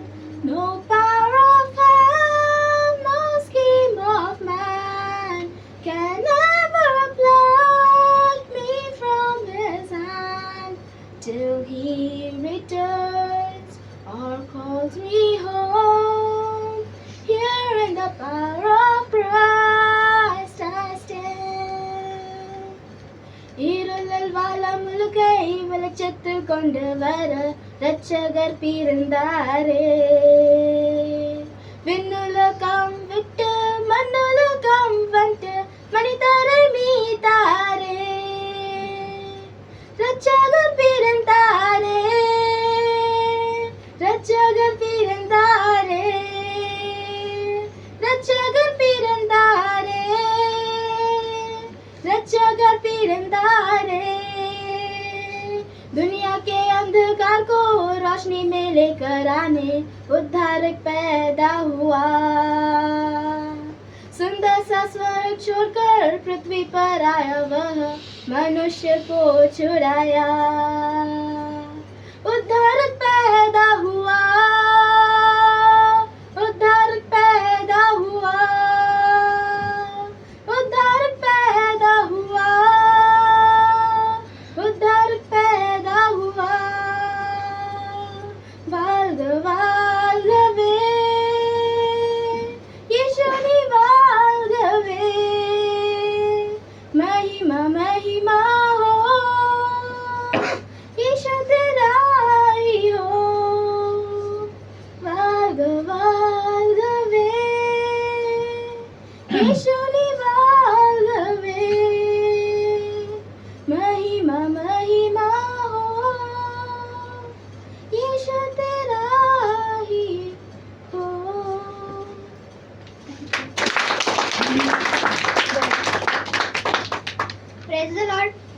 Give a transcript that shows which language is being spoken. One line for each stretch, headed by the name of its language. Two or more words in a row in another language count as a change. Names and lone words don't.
English: No power of hell, no scheme of man can ever pluck me from his hand till he returns or calls me home. Here in the power of Christ I stand.
Tamil: இருளில் வாழும் உலகை வெளிச்சத்தில் கொண்டு வர இரட்சகர் பிறந்தாரே. விண்ணுலகம் விட்டு மண்ணுலகம் வந்து மனிதரை மீட்டாரே. இரட்சகர் பிறந்தாரே, இரட்சகர் பிறந்தாரே, இரட்சகர் பிறந்தாரே, இரட்சகர் பிறந்தாரே.
Hindi: दुनिया के अंधकार को रोशनी में लेकर आने उद्धारक पैदा हुआ. सुंदर सा स्वर्ग छोड़कर पृथ्वी पर आया वह मनुष्य को छुड़ाया. उद्धारक पैदा हुआ, उद्धारक पैदा हुआ, उद्धारक पैदा हुआ, उद्धारक पैदा हुआ.
Tamil: வாழ்க வாழ்கவே ईशुनी வாழ்கவே.
Hindi: महिमा महिमा हो ईशु तेरा ही हो.
Tamil: வாழ்க வாழ்கவே ईशुनी வாழ்கவே.
Hindi: महिमा महिमा हो ईशु तेरा ही हो.
English: Praise the Lord.